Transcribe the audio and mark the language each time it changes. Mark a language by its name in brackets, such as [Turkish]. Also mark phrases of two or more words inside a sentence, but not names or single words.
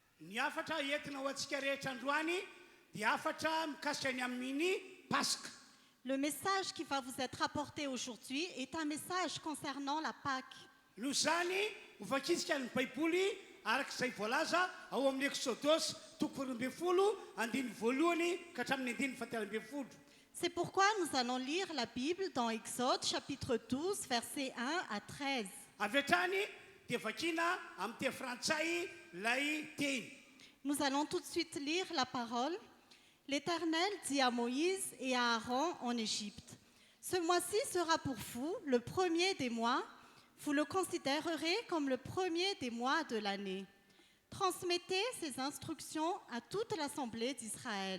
[Malagasy] ny afatra entina ho antsika rehetra androany dia afatra mikasika ny amin'ny Pasque. [French] Le message qui va vous être apporté aujourd'hui est un message concernant la Pâque. [Malagasy] Noho zany hovakitsika ny baiboly arak'izay voalaza ao amin'ny Exodosy 20 ka hatramin'ny 10 [French] C'est pourquoi nous allons lire la Bible dans Exode chapitre 12 versets 1 à 13. [Malagasy] avy hatrany dia vakina amin'ny teny frantsay lay teny. [French] Nous allons tout de suite lire la parole. L'Éternel dit à Moïse et à Aaron en Égypte, « Ce mois-ci sera pour vous le premier des mois. Vous le considérerez comme le premier des mois de l'année. Transmettez ces instructions à toute l'assemblée d'Israël.